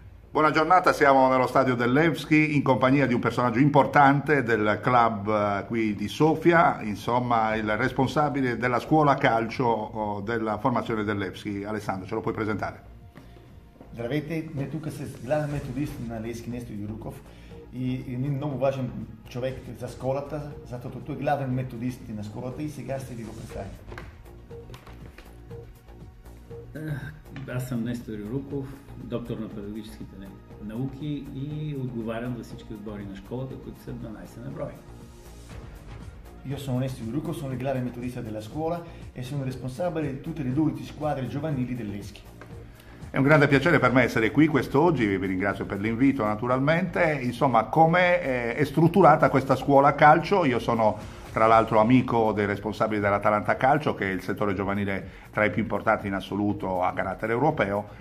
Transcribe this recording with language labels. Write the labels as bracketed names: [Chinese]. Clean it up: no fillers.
[Italian] Buona giornata, siamo nello stadio del Levski in compagnia di un personaggio importante del club qui di Sofia, insomma il responsabile della scuola calcio della formazione del Levski. Alessandro, ce lo puoi presentare? [Bulgarian] Здравейте, ние тук с главен методист на Левски Несто Юруков и един много важен човек за школата, защото той е главен методист на школата и сега ще ви го представим. Аз съм Нестор Юруков, доктор на педагогическите науки и отговарям за всички отбори на школата, които са 12 на брой. [Italian] Io sono Nestio Yuruko, sono il grave metodista della scuola e sono responsabile di tutte le 12 squadre giovanili dell'Eschi. È un grande piacere per me essere qui quest'oggi, vi ringrazio per l'invito naturalmente. Insomma, come è strutturata questa scuola calcio? Io sono tra l'altro amico dei responsabili dell'Atalanta Calcio, che è il settore giovanile tra i più importanti in assoluto a carattere europeo.